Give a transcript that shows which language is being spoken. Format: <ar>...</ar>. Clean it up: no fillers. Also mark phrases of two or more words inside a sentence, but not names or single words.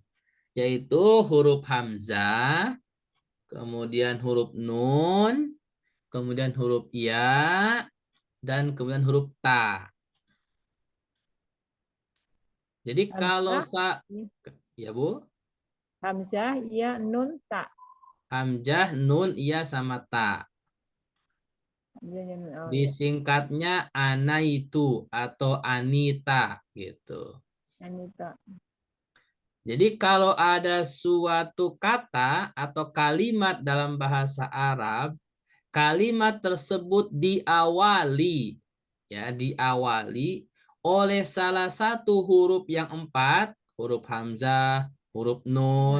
<id>Yaitu huruf hamzah, kemudian huruf nun, kemudian huruf ya, dan kemudian huruf ta. Jadi kalau Hamzah, ya Bu, Hamzah, ya, nun, ta. hamzah, nun, iya sama ta. Oh ya, Disingkatnya anaitu atau anita gitu. Anita. Jadi kalau ada suatu kata atau kalimat dalam bahasa Arab, kalimat tersebut diawali ya, diawali oleh salah satu huruf yang 4, huruf hamzah, huruf nun,</id>